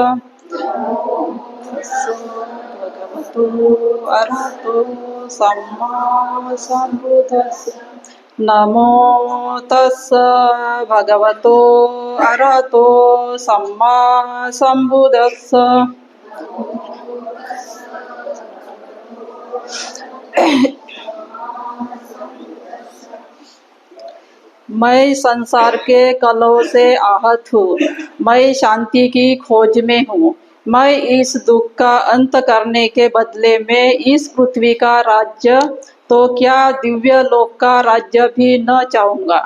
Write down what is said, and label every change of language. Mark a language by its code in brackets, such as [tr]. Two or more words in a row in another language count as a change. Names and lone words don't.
[pi] भगवतो अरहतो सम्मा संबुदस्स। नमो तस्स भगवतो अरहतो सम्मा संबुदस्स। [hi] मैं संसार के कलह से आहत हूँ। मैं शांति की खोज में हूँ। मैं इस दुख का अंत करने के बदले में इस पृथ्वी का राज्य तो क्या दिव्य लोक का राज्य भी न चाहूँगा।